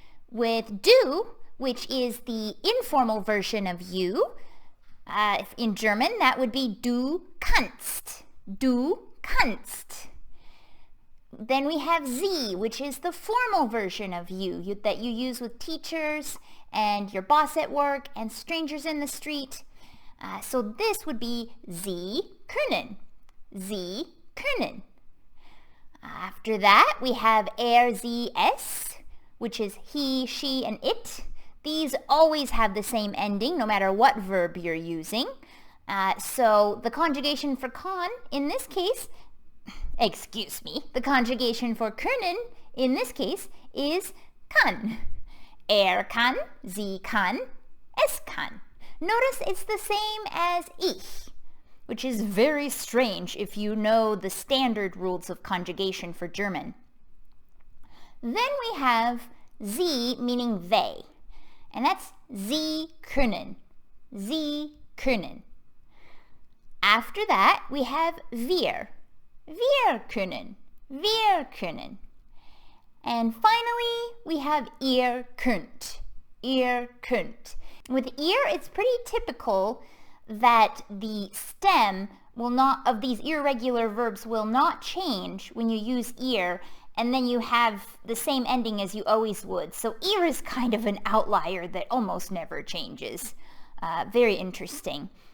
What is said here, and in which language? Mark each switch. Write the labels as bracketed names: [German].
[English] With du, which is the informal version of you, in German that would be [German] du kannst. Du kannst. [English] Then we have sie, which is the formal version of you that you use with teachers and your boss at work and strangers in the street. So this would be [German] sie können. Sie können. [English] After that, we have sie, es, which is he, she, and it. These always have the same ending, no matter what verb you're using. So the conjugation for kann in this case, the conjugation for können in this case is kann. [German] Kann, sie kann, es kann. [English] Notice it's the same as ich, which is very strange if you know the standard rules of conjugation for German. Then we have sie, meaning they, and that's [German] sie können. Sie können. [English] After that, we have wir. [German] Wir können. Wir können. [English] And finally, we have [German] ihr könnt. Ihr könnt. [English] With ihr, it's pretty typical that the stem of these irregular verbs will not change when you use ihr, and then you have the same ending as you always would. So ihr is kind of an outlier that almost never changes. Very interesting.